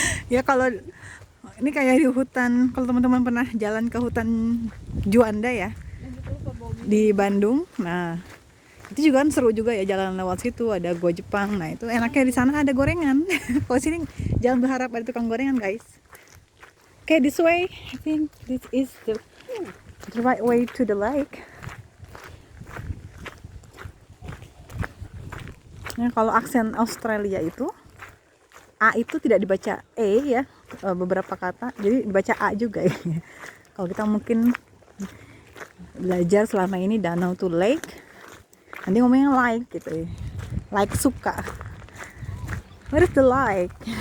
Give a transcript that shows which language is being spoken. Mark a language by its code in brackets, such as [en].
[id] Ya, kalau ini kayak di hutan, kalau teman-teman pernah jalan ke hutan Juanda ya di Bandung, nah itu juga kan seru juga ya, jalan lewat situ ada gua Jepang. Nah, itu enaknya di sana ada gorengan. Kalau sini jangan berharap ada tukang gorengan, guys. [en] Okay, this way, I think this is the right way to the lake. [id] Nah, kalau aksen Australia itu A itu tidak dibaca E ya, beberapa kata, jadi dibaca A juga ya. Kalau kita mungkin belajar selama ini danau to lake, nanti ngomongnya like gitu ya, like suka. [en] What is the like?